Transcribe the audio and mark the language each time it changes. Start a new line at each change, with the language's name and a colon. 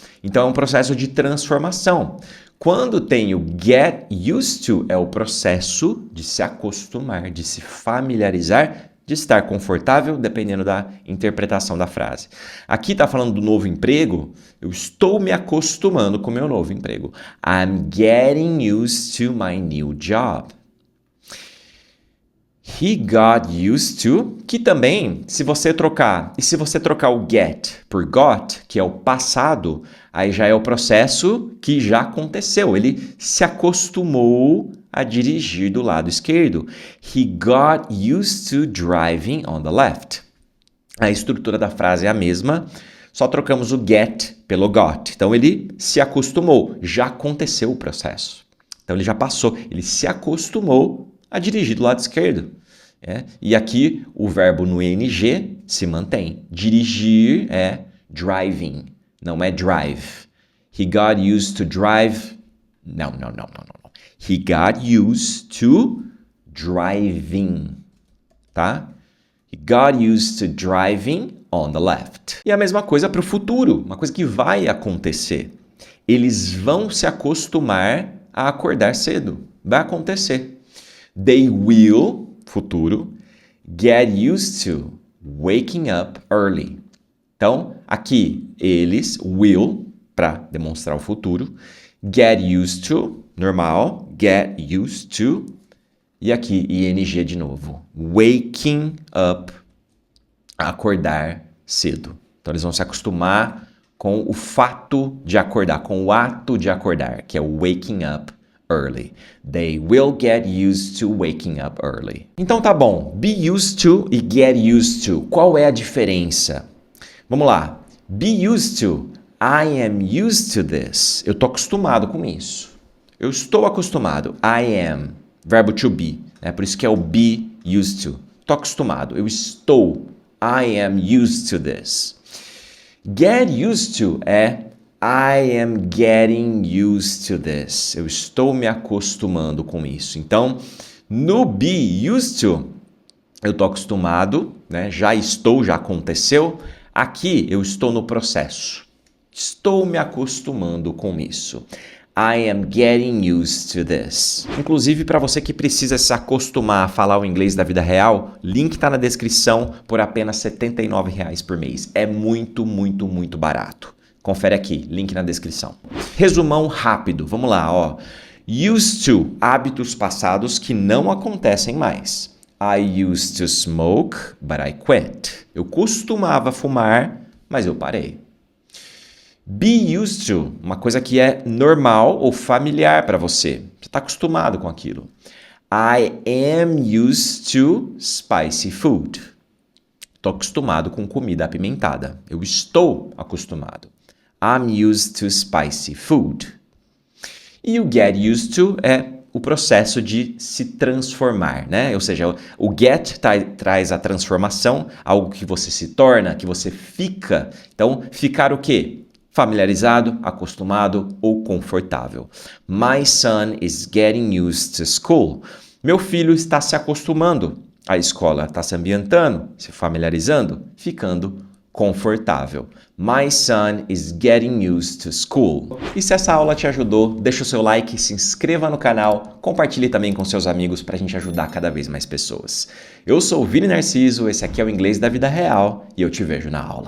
Portuguese: Então, é um processo de transformação. Quando tem o get used to, é o processo de se acostumar, de se familiarizar, de estar confortável, dependendo da interpretação da frase. Aqui está falando do novo emprego, eu estou me acostumando com o meu novo emprego.
English: I'm getting used to my new job. He got used to,
Portuguese: que também, se você trocar o get por got, que é o passado, aí já é o processo que já aconteceu. Ele se acostumou a dirigir do lado esquerdo.
English: He got used to driving on the left.
Portuguese: A estrutura da frase é a mesma, só trocamos o get pelo got. Então ele se acostumou, já aconteceu o processo. Então ele já passou, ele se acostumou a dirigir do lado esquerdo. E aqui o verbo no ing se mantém. Dirigir é driving, não é drive.
English: He got used to drive. Não. He got used to driving, tá? He got used to driving on the left.
Portuguese: E a mesma coisa para o futuro, uma coisa que vai acontecer. Eles vão se acostumar a acordar cedo. Vai acontecer.
English: They will, futuro, get used to waking up early.
Portuguese: Então, aqui, eles, will, para demonstrar o futuro, get used to, normal, get used to, e aqui, ing de novo, waking up, acordar cedo. Então, eles vão se acostumar com o fato de acordar, com o ato de acordar, que é o waking up early.
English: They will get used to waking up early.
Portuguese: Então tá bom, be used to e get used to. Qual é a diferença? Vamos lá.
English: Be used to. I am used to this.
Portuguese: Eu tô acostumado com isso. Eu estou acostumado. I am. Verbo to be. Por isso que é o be used to. Tô acostumado. Eu estou.
English: I am used to this.
Portuguese: Get used to é
English: I am getting used to this.
Portuguese: Eu estou me acostumando com isso. Então, no be used to, eu estou acostumado, né? Já estou, já aconteceu. Aqui eu estou no processo. Estou me acostumando com isso.
English: I am getting used to this.
Portuguese: Inclusive, para você que precisa se acostumar a falar o inglês da vida real, link está na descrição por apenas R$ 79 por mês. É muito, muito, muito barato. Confere aqui, link na descrição. Resumão rápido, vamos lá, ó. Used to, hábitos passados que não acontecem mais.
English: I used to smoke, but I quit.
Portuguese: Eu costumava fumar, mas eu parei. Be used to, uma coisa que é normal ou familiar para você. Você está acostumado com aquilo.
English: I am used to spicy food.
Portuguese: Estou acostumado com comida apimentada. Eu estou acostumado.
English: I'm used to spicy food.
Portuguese: E o get used to é o processo de se transformar, né? Ou seja, o get traz a transformação, algo que você se torna, que você fica. Então, ficar o quê? Familiarizado, acostumado ou confortável.
English: My son is getting used to school.
Portuguese: Meu filho está se acostumando à escola, está se ambientando, se familiarizando, ficando confortável.
English: My son is getting used to school.
Portuguese: E se essa aula te ajudou, deixa o seu like, se inscreva no canal, compartilhe também com seus amigos para a gente ajudar cada vez mais pessoas. Eu sou o Vini Narciso, esse aqui é o Inglês da Vida Real e eu te vejo na aula.